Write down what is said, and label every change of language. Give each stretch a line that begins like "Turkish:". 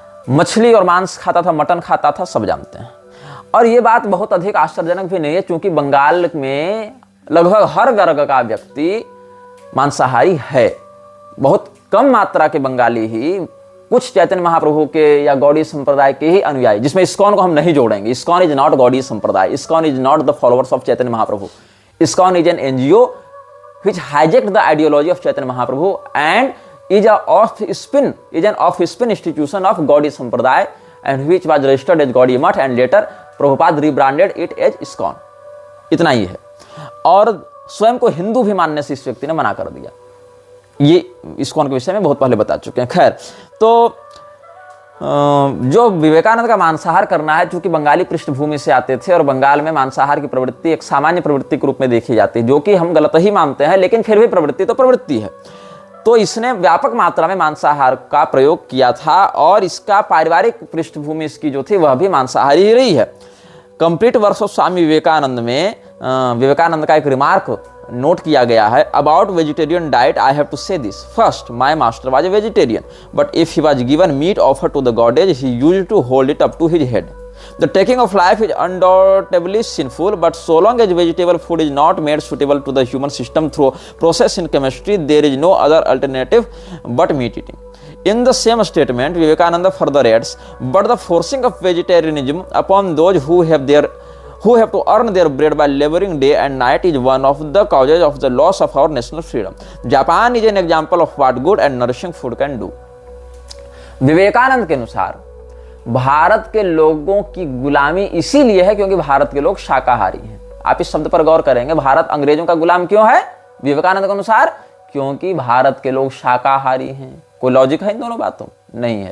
Hindi: मछली और मांस खाता था, मटन खाता था, सब जानते हैं। और ये बात बहुत अधिक आश्चर्यजनक भी नहीं है, क्योंकि बंगाल में लगभग हर वर्ग का व्यक्ति मांसाहारी है। बहुत कम मात्रा के बंगाली ही कुछ चैतन्य महाप्रभु के या गौड़ी संप्रदाय के ही अनुयायी, जिसमें इस्कॉन को हम नहीं जोड़ेंगे।
English: ISKCON is not Gaudi Sampradaya, ISKCON is not the followers of Chaitanya Mahaprabhu. ISKCON is an NGO which hijacked the ideology of Chaitanya Mahaprabhu and is an offspring institution of Gaudiya Sampradaya and which was registered as Gaudiya Math and later Prabhupada rebranded it as ISKCON।
Hindi: इतना ही है। और स्वयं को हिंदू भी मानने से इस व्यक्ति ने मना कर दिया। ये ISKCON के विषय में बहुत पहले बता चुके हैं। खैर, तो जो विवेकानंद का मांसाहार करना है, चूंकि बंगाली पृष्ठभूमि से आते थे और बंगाल में मांसाहार की प्रवृत्ति एक सामान्य प्रवृत्ति के रूप में देखी जाती है, जो कि हम गलत ही मानते हैं, लेकिन फिर भी प्रवृत्ति तो प्रवृत्ति है। तो इसने व्यापक मात्रा में मांसाहार का प्रयोग किया था और इसका पारिवारिक पृष्ठभूमि इसकी जो थी वह भी मांसाहारी ही रही है। Complete works of Swami Vivekananda में विवेकानंद का एक रिमार्क नोट किया गया है।
English: About vegetarian diet I have to say this, first my master was a vegetarian but if he was given meat offer to the goddess he used to hold it up to his head. The taking of life is undoubtedly sinful, but so long as vegetable food is not made suitable to the human system through process in chemistry, there is no other alternative but meat eating. In the same statement, Vivekananda further adds, but the forcing of vegetarianism upon those who have to earn their bread by laboring day and night is one of the causes of the loss of our national freedom. Japan is an example of what good and nourishing food can do.
Hindi: Vivekananda के अनुसार भारत के लोगों की गुलामी इसीलिए है क्योंकि भारत के लोग शाकाहारी हैं। आप इस शब्द पर गौर करेंगे, भारत अंग्रेजों का गुलाम क्यों है विवेकानंद के अनुसार? क्योंकि भारत के लोग शाकाहारी हैं। कोई लॉजिक है इन दोनों बातों? नहीं है।